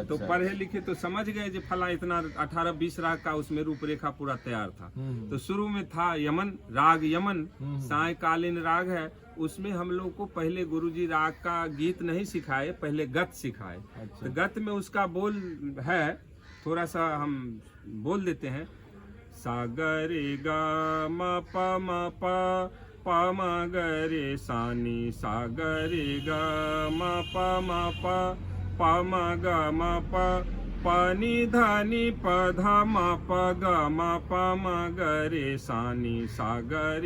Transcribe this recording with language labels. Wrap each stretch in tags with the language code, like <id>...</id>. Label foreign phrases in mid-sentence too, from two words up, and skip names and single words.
<hi>तो पढ़े लिखे तो समझ गए जो फला इतना 18-20 राग का उसमें रूपरेखा पूरा तैयार था। तो शुरू में था यमन, राग यमन सायकालीन राग है। उसमें हम लोग को पहले गुरुजी राग का गीत नहीं सिखाए, पहले गत सिखाए। अच्छा। तो गत में उसका बोल है, थोड़ा सा हम बोल देते हैं। सा ग रे ग म प म प प म ग रे सा नी, सा ग रे ग म प म प प म ग म प प नि ध नि प ध म प ग म प म ग रे सा नी, सा ग रे</hi>